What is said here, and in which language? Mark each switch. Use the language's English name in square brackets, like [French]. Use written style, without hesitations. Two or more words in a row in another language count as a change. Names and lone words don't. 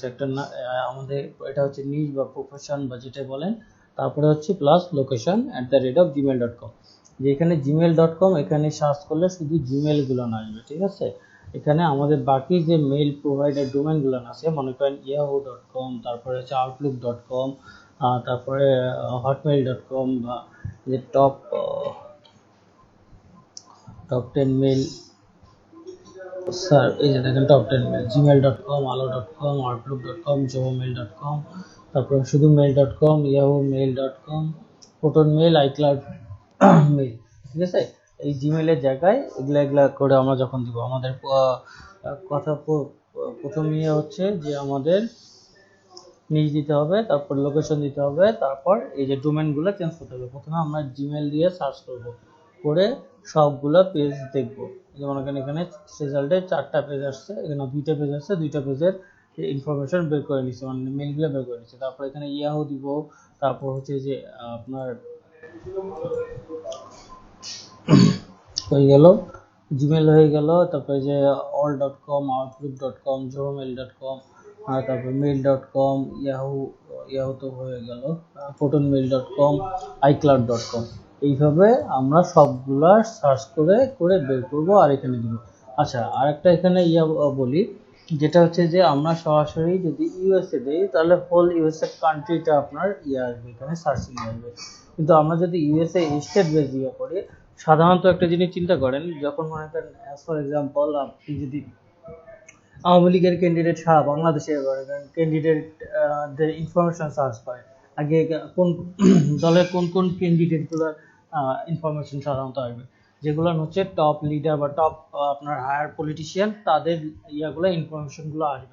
[Bangla] একটা আমাদের এটা হচ্ছে নিজ বা প্রফেশন বা যেটা বলেন, তারপরে হচ্ছে [English] plus location [Bangla] @gmail.com। যেখানে gmail.com, এখানে সার্চ করলে শুধু জিমেল গুলো না আসবে। ঠিক আছে, এখানে আমাদের বাকি যে [English] mail provider domain [Bangla] গুলো আছে, মনে করেন yahoo.com, তারপরে হচ্ছে outlook.com, তারপরে hotmail.com, বা যে [English] top 10 mail, [Bangla] স্যার এই যে দেখেন [English] top 10 mail, [Bangla] gmail.com, alo.com, outlook.com, jomail.com, তারপর শুধু mail.com, yahoo mail.com, proton mail, icloud mail। ঠিক আছে, এই জিমেলের জায়গায় এগুলা করে আমরা যখন দিব, আমাদের কথা প্রথম ইয়ে হচ্ছে যে আমাদের নিজ দিতে হবে, তারপর লোকেশন দিতে হবে, তারপর এই যে ডোমেনগুলো চেঞ্জ করতে হবে। প্রথমে আমরা জিমেল দিয়ে সার্চ করব, করে সবগুলো পেজ দেখব। যেমন এখানে রেজাল্টে 4টা পেজ আসছে, এখানে 2টা পেজ আসছে, 2টা পেজের ইনফরমেশন বের করে নিচ্ছে, মানে মেলগুলো বের করে নিচ্ছে। তারপর এখানে ইয়াহু দিব, তারপর হচ্ছে যে আপনার হয়ে গেল জিমেল হয়ে গেল, তারপরে যে all.com, outlook.com, gmail.com, আর তারপর mail.com, ইয়াহু তো হয়ে গেল, protonmail.com, icloud.com। এইভাবে আমরা সবগুলা সার্চ করে করে বের করব আর এখানে দিব। আচ্ছা, আরেকটা এখানে বলি, যেটা হচ্ছে যে আমরা সরাসরি যদি ইউএসএ দেই তাহলে হোল ইউএসএ কান্ট্রিটা আপনার আসবে, এখানে সার্চিং আসবে। কিন্তু আমরা যদি ইউএসএ [English] state base [Bangla] করি, সাধারণত একটা জিনিস চিন্তা করেন, যখন মনে করেন [English] as for example [Bangla] আপনি যদি আওয়ামী লীগের ক্যান্ডিডেট সারা বাংলাদেশে ক্যান্ডিডেটদের ইনফরমেশন সার্চ করে, আগে কোন দলের কোন কোন ক্যান্ডিডেটগুলোর ইনফরমেশন সাধারণত আসবে, যেগুলো হচ্ছে [English] top leader [Bangla] বা টপ আপনার [English] higher politician, [Bangla] তাদের ইনফরমেশনগুলো আসবে।